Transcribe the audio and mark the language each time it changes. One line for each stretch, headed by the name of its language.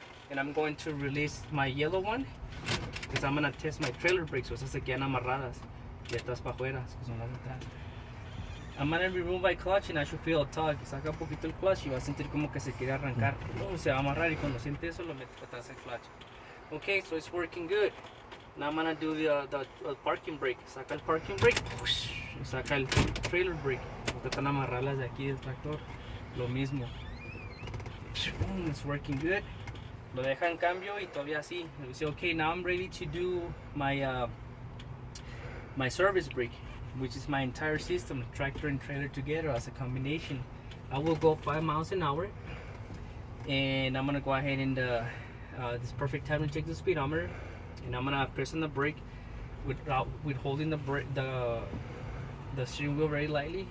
English: And I'm going to release my yellow one, because I'm going to test my trailer brakes. So
Spanish: esas se quedan amarradas. Y estas para afuera, que son las de atrás.
English: I'm gonna remove my clutch and I should feel a tug.
Spanish: Saca un poquito el clutch y va a sentir como que se quiere arrancar. Se va a amarrar y cuando siente eso lo mete para atrás el clutch.
English: Okay, so it's working good. Now I'm gonna do the parking brake.
Spanish: Saca el parking brake y saca el trailer brake. Tratan de amarrarlas de aquí del tractor. Lo mismo.
English: It's working good.
Spanish: Lo deja en cambio y todavía así.
English: We say, okay, now I'm ready to do my my service brake, which is my entire system, tractor and trailer together as a combination. I will go 5 miles an hour, and I'm gonna go ahead and this perfect time to check the speedometer, and I'm gonna press on the brake with holding the steering wheel very lightly.